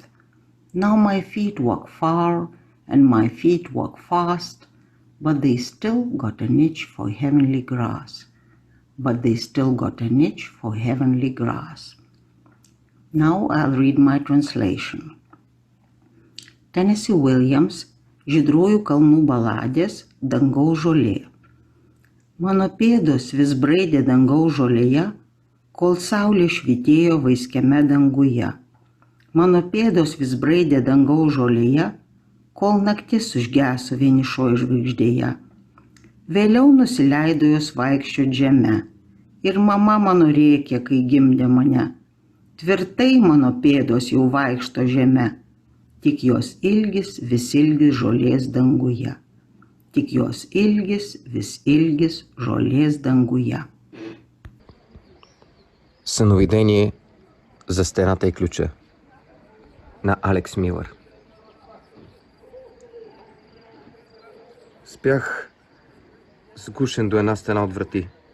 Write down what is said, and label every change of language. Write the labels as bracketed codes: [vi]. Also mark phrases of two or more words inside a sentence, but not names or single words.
[en] Now my feet walk far and my feet walk fast, but they still got an itch for heavenly grass. But they still got an itch for heavenly grass. Now I'll read my translation. Tennessee Williams, [lt] Žydrųjų kalnų baladės, Dangaus žolė. Mano pėdos vis braidė dangaus žolėje, kol saulė švytėjo vaiskiame danguje. Mano pėdos vis braidė dangaus žolėje, kol naktis užgeso vienišoje žvaigždėje. Vėliau nusileido jos vaikščiot žeme, ir mama mano rėkė, kai gimdė mane. Tvirtai mano pėdos jau vaikšto žeme, tik jos ilgis vis ilgis žolės danguje. Tik jos ilgis vis ilgis žolės дангуя. [bg] Съновидение за стената и ключа на Алекс Милър. Спях сгушен до една стена от врати.